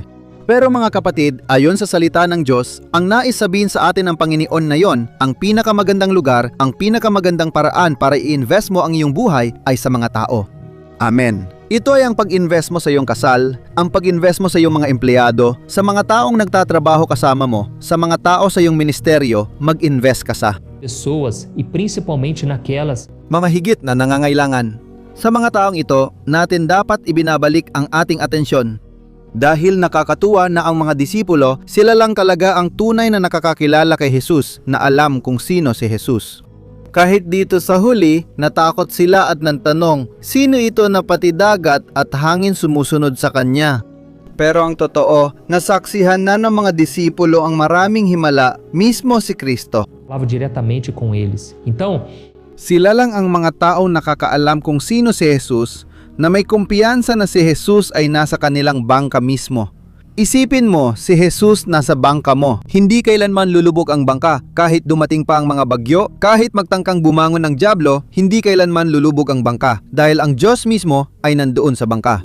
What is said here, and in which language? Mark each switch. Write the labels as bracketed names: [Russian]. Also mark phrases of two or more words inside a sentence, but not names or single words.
[Filipino] Pero mga kapatid, ayon sa salita ng Diyos, ang nais sabihin sa atin ng Panginoon na yon, ang pinakamagandang lugar, ang pinakamagandang paraan para i-invest mo ang iyong buhay ay sa mga tao. Amen. Ito ay ang pag-invest mo sa iyong kasal, ang pag-invest mo sa iyong mga empleyado, sa mga taong nagtatrabaho kasama mo, sa mga tao sa iyong ministeryo, mag-invest ka sa [Portuguese] Pessoas e principalmente naquelas [Filipino] mga higit na nangangailangan. Sa mga taong ito, natin dapat ibinabalik ang ating atensyon. Dahil nakakatuwa na ang mga disipulo, sila lang talaga ang tunay na nakakakilala kay Jesus na alam kung sino si Jesus. Kahit dito sa huli, natakot sila at nantanong, sino ito na pati dagat at hangin sumusunod sa kanya? Pero ang totoo, nasaksihan na ng mga disipulo ang maraming himala, mismo si Kristo. [Portuguese] falava diretamente com eles. Então, [Filipino] Sila lang ang mga taong nakakaalam kung sino si Jesus, na may kumpiyansa na si Jesus ay nasa kanilang bangka mismo. Isipin mo, si Jesus nasa bangka mo. Hindi kailanman lulubog ang bangka. Kahit dumating pa ang mga bagyo, kahit magtangkang bumangon ng dyablo, hindi kailanman lulubog ang bangka dahil ang Diyos mismo ay nandoon sa bangka.